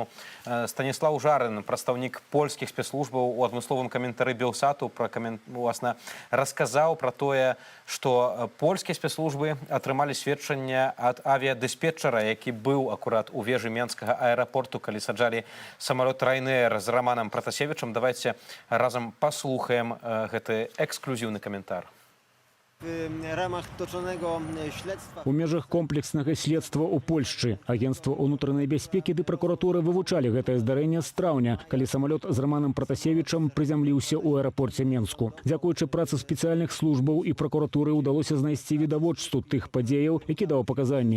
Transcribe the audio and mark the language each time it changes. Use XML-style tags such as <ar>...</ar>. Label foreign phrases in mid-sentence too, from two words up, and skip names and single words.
<be>Станіслаў Жарын, прадстаўнік польскіх спецслужбаў, у адмысловым каментары Белсату уласна расказаў пра тое, што польскія спецслужбы атрымалі сведчанне ад авіядыспетчара, які быў акурат у вежы Менскага аэрапорту, калі саджалі самалёт Ryanair з Романам Пратасевічам.</be> <uk>Давайте разом послухаем</uk> <be>гэты эксклюзіўны каментар.</be> <pl>W ramach toczonego śledztwa.</pl> <be>У межах комплекснага следства ў Польшчы агенцтва ўнутранай бяспекі ды пракуратуры вывучалі гэтае здарэнне з траўня, калі самалёт з Романам Пратасевічам прызямліўся ў аэрапорце Менску. Дзякуючы працы спецыяльных службаў і пракуратуры ўдалося знайсці відавочцу тых падзеяў, які даў паказанні.</be>